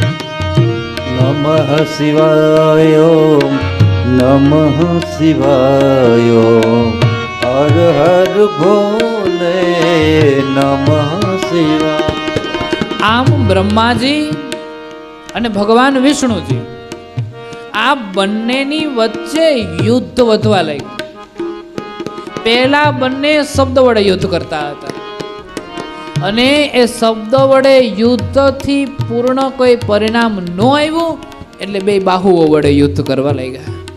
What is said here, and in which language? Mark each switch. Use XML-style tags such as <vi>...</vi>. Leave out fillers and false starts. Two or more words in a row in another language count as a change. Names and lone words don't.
<sa>नमः शिवाय नमः शिवाय</sa> <hi>हर हर भोले</hi> <sa>नमः शिवाय.</sa> <gu>આમ બ્રહ્માજી અને ભગવાન વિષ્ણુજી આ બંનેની વચ્ચે યુદ્ધ વધવા લાગ્યું. પહેલા બંને શબ્દ વડે યુદ્ધ કરતા હતા અને એ શબ્દ વડે યુદ્ધથી પૂર્ણ કોઈ પરિણામ ન આવ્યું એટલે બે બાહુઓ વડે યુદ્ધ કરવા લાગ્યા.</gu>